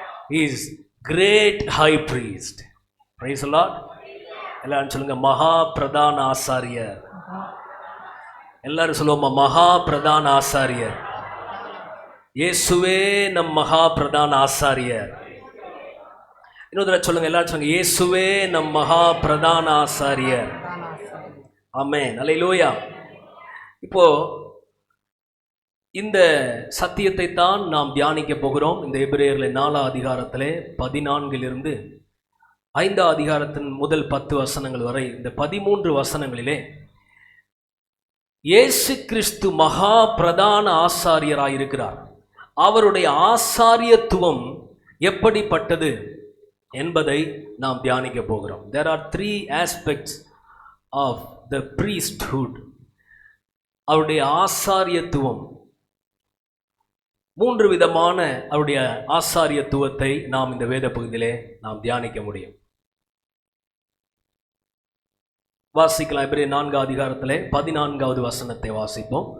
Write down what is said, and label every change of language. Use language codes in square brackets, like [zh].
[en] He is great high priest. Praise the Lord. [ta] எல்லாரும் சொல்லுங்க, மகா பிரதான ஆசாரியர். எல்லாரும் சொல்லுவோமா, மகா பிரதான ஆசாரியர். இயேசுவே நம் மகா பிரதான ஆசாரியர். இன்னொரு சொல்லுங்க, எல்லாரும் சொல்லுங்க, இயேசுவே நம் மகா பிரதான ஆசாரியர். ஆமென், அல்லேலூயா. இப்போ இந்த சத்தியத்தை தான் நாம் தியானிக்க போகிறோம். இந்த எபிரேயர்ல 4 அதிகாரத்திலே 14 5 அதிகாரத்தின் முதல் 10 வசனங்கள் வரை, இந்த 13 வசனங்களிலே இயேசு கிறிஸ்து மகா பிரதான ஆசாரியராயிருக்கிறார். அவருடைய ஆசாரியத்துவம் எப்படிப்பட்டது என்பதை நாம் தியானிக்க போகிறோம். [en] There are 3 aspects of the priesthood. [ta] அவருடைய ஆசாரியத்துவம், 3 விதமான அவருடைய ஆசாரியத்துவத்தை நாம் இந்த வேத பகுதியிலே நாம் தியானிக்க முடியும். வாசிக்கலாம். எபிரேயர் 4 அதிகாரத்திலே 14வது வசனத்தை வாசிப்போம்.